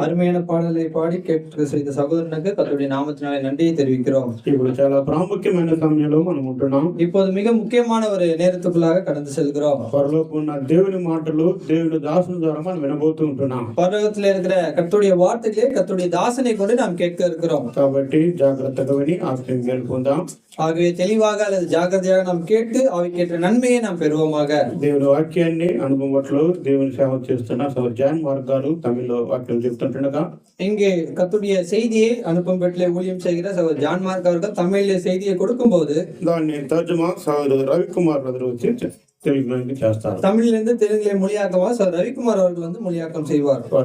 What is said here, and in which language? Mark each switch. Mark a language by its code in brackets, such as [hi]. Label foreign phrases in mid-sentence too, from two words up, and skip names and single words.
[ta] அருமையான பாடலை பாடி கேட்டு செய்த சகோதரனுக்கு கர்த்தருடைய நாமத்தினாலே நன்றியை தெரிவிக்கிறோம். [te] ఇప్పుడు చాలా ప్రాముఖ్యమైన సమయంలో మనం ఉంటున్నాం. [ta] இப்போது மிக முக்கியமான ஒரு நேரத்துக்குள்ளாக கடந்து செல்கிறோம். [te] పరలోకం ఉన్న దేవుని మాటలు దేవుని దాసుని ద్వారా మనం వినబోతూ ఉంటున్నాం. [ta] பரலோகத்தில் இருக்கிற கர்த்தருடைய வார்த்தைகளை கர்த்தருடைய தாசனை கொண்டு நாம் கேட்க இருக்கிறோம். [te] కాబట్టి జాగ్రత్తగా విని ఆశ్రయం గెలుపుకుందాం. [ta] ஆகவே தெளிவாக அல்லது ஜாக்கிரதையாக நாம் கேட்டு அவைக்கேற்ற நன்மையை நாம் பெறுவோமாக. [te] దేవుని వాక్యాన్ని అనుభవంలో దేవుని సేవ చేస్తున్న సోదరు జాన్ మార్గాలు తమిళ్లో వాక్యం చెప్తుండగా [ta] இங்கே கர்த்தருடைய செய்தியை அனுப்பும் பெட்டிலே ஊழியம் செய்கிற சகோதரர் ஜான் மார்க் அவர்கள் தமிழிலே செய்தியை கொடுக்கும் போது [te] దాన్ని తర్జుమా సోదరు రవికుమార్ గారు వచ్చి తెలుగులోకి చేస్తారు. [ta] தமிழிலிருந்து தெலுங்கிலே மொழியாக்கமா சகோதரர் ரவிக்குமார் அவர்கள் வந்து மொழியாக்கம் செய்வார்.